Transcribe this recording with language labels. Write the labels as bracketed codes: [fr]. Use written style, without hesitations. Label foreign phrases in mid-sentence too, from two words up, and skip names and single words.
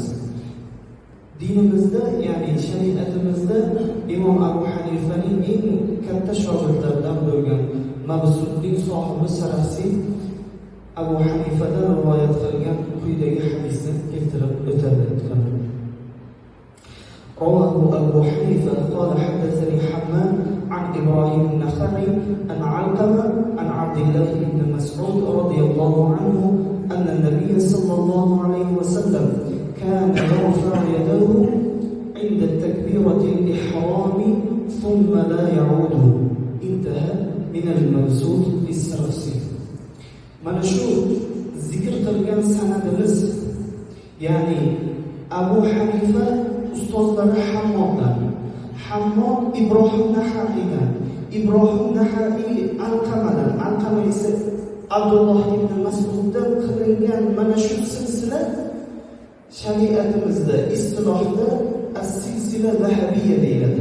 [uz] Dinimizda, ya'ni shariatimizda Imom Abu Hanifaning eng katta shogirdlaridan bo'lgan Mabsutning sohibi Sarafsi Abu Hanifadan rivoyat qilgan quyidagi hadisni keltirib o'tadi. [ar] رواه أبو حنيفة قال حدثني حماد عن إبراهيم النخعي عن علقمة عن عبد الله بن مسعود رضي الله عنه أن النبي صلى الله عليه وسلم كان يرفع يده عند التكبيرة الإحرام ثم لا يعود. انتهى من المبسوط السرخسي. [uz] Mana shu zikr qilgan sanadimiz, ya'ni Abu Hanifa ustozlari Hammod Ibrohim Naha'iydan, Ibrohim Naha'iy Alqamadan, Alqama esa Abdulloh ibn Mas'uddan qilingan mana shu silsila shariatimizda, istilohda [ar] السلسلة الذهبية [uz] deyiladi.